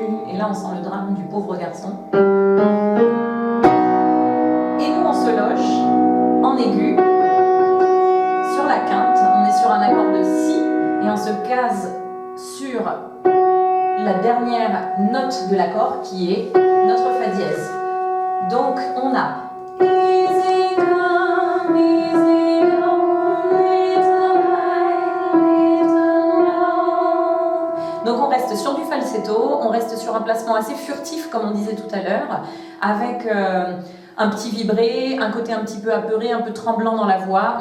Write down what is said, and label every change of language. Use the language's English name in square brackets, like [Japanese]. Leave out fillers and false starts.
[French] Et là, on sent le drame du pauvre garçon. Et nous, on se loge en aigu sur la quinte. On est sur un accord de si et on se case sur la dernière note de l'accord qui est notre fa dièse. Donc, on a [English] easy come, easy go, little high, little low. [French] Donc on reste sur du falsetto, on reste sur un placement assez furtif comme on disait tout à l'heure, avec un petit vibré, un côté un petit peu apeuré, un peu tremblant dans la voix.